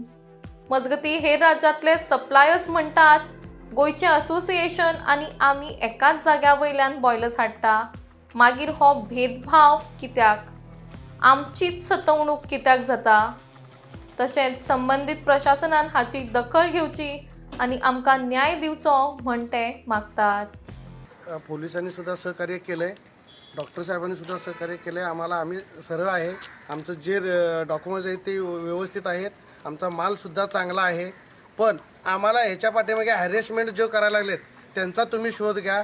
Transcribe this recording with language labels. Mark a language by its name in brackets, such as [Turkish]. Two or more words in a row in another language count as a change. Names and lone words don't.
[Konkani] मजगती हेर राज्यांतले सप्लायर्स म्हणटात गोंयचे असोसिएशन आनी आमी एकाच जाग्या वयल्यान बॉयलर्स हाडटा. मागीर हो भेदभाव कित्याक? आमचीच सतवणूक कित्याक जाता? तशेंच संबंधीत प्रशासनान हाची दखल घेवची आनी आमकां न्याय दिवचो म्हण ते मागतात. [Marathi] पोलिसांनी सुद्धा सहकार्य केलंय, डॉक्टर साहेबांनी सुद्धा सहकार्य केलंय आम्हाला. आम्ही सरळ आहे, आमचं जे डॉक्युमेंट्स आहेत ते व्यवस्थित आहेत, आमचा माल सुद्धा चांगला आहे. पण आम्हाला ह्याच्या पाठीमागे हॅरेसमेंट जो करायला लागलेत त्यांचा तुम्ही शोध घ्या.